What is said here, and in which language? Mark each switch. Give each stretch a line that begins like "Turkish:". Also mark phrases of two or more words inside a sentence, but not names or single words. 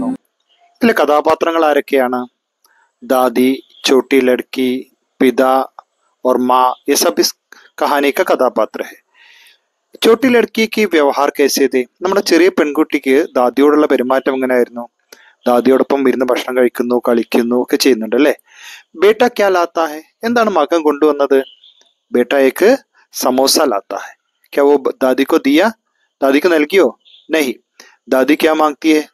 Malayalam: ഇതിലെ കഥാപാത്രങ്ങൾ ആരൊക്കെയാണ്?
Hindi: दादी, छोटी लड़की, पिता और माँ, ये सब इस कहानी का कഥാപാത്ര है. छोटी लड़किक्क व्यवहार कैसे थे?
Malayalam: നമ്മുടെ ചെറിയ പെൺകുട്ടിക്ക് ദാദിയോടുള്ള പെരുമാറ്റം എങ്ങനെയായിരുന്നു? ദാദിയോടൊപ്പം ഇരുന്ന് ഭക്ഷണം കഴിക്കുന്നു, കളിക്കുന്നു ഒക്കെ ചെയ്യുന്നുണ്ട് അല്ലേ?
Hindi: बेटा क्या लाता है?
Malayalam: എന്താണ് മകൻ കൊണ്ടുവന്നത്?
Hindi: बेटा एक समोसा लाता है. क्या वो दादी को दिया?
Malayalam: ദാദിക്ക് നൽകിയോ?
Hindi: नहीं. दादी क्या मांगती है?